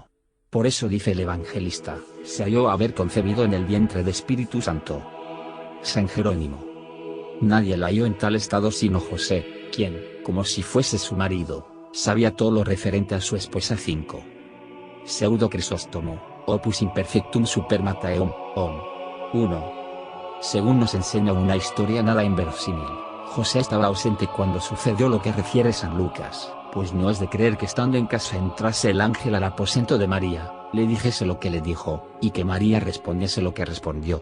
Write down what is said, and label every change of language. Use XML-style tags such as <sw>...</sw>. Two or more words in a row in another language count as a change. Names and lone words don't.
<es>Por eso dice el evangelista, se halló haber concebido en el vientre de Espíritu Santo. San Jerónimo. Nadie la halló en tal estado sino José, quien, como si fuese su marido, sabía todo lo referente a su esposa 5. Pseudo Crisóstomo, opus imperfectum super Matteum, 1. Según nos enseña una historia nada inverosímil, José estaba ausente cuando sucedió lo que refiere San Lucas, pues no es de creer que estando en casa entrase el ángel al aposento de María, le dijese lo que le dijo, y que María respondiese lo que respondió.</es>